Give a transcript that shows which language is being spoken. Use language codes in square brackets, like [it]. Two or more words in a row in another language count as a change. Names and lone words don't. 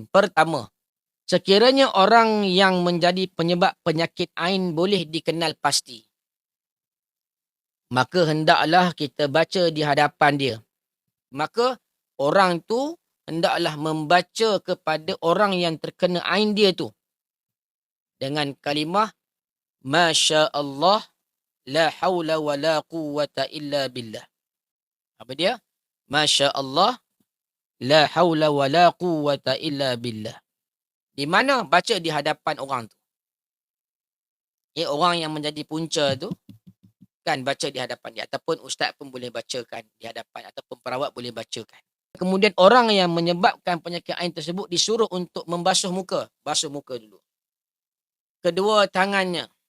[ms] Pertama, sekiranya orang yang menjadi penyebab penyakit ain boleh dikenal pasti, maka hendaklah kita baca di hadapan dia. Maka orang tu hendaklah membaca kepada orang yang terkena ain dia tu dengan kalimah [ar] ما شاء الله لا حول ولا قوة إلا بالله. [ms] Apa dia? [ar] ما شاء الله لا حول ولا قوة إلا بالله. [ms] Di mana baca di hadapan orang tu. Orang yang menjadi punca tu kan baca di hadapan dia. Ataupun ustaz pun boleh bacakan di hadapan. Ataupun perawat boleh bacakan. Kemudian orang yang menyebabkan penyakit ain tersebut disuruh untuk membasuh muka. Basuh muka dulu. Kedua tangannya.